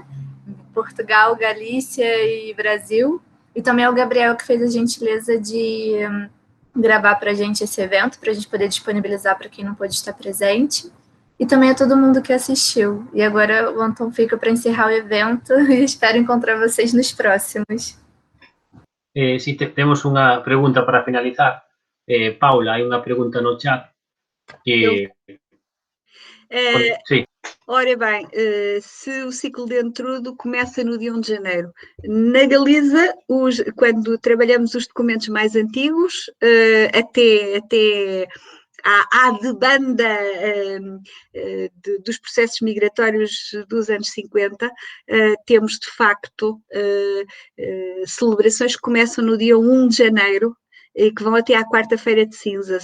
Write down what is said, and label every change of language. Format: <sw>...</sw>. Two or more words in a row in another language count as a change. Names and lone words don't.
<pt>Portugal, Galícia e Brasil, e também ao Gabriel, que fez a gentileza de gravar para a gente esse evento, para a gente poder disponibilizar para quem não pôde estar presente, e também a todo mundo que assistiu. E agora o Anton fica para encerrar o evento e espero encontrar vocês nos próximos.</pt> <gl>Si temos unha pregunta para finalizar. Paula, hai unha pregunta no chat que... Sí.</gl> <pt>Ora bem, se o ciclo de entrudo começa no dia 1 de janeiro. Na Galiza, quando trabalhamos os documentos mais antigos, até à demanda dos processos migratórios dos anos 50, temos de facto celebrações que começam no dia 1 de janeiro e que vão até à quarta-feira de cinzas.</pt>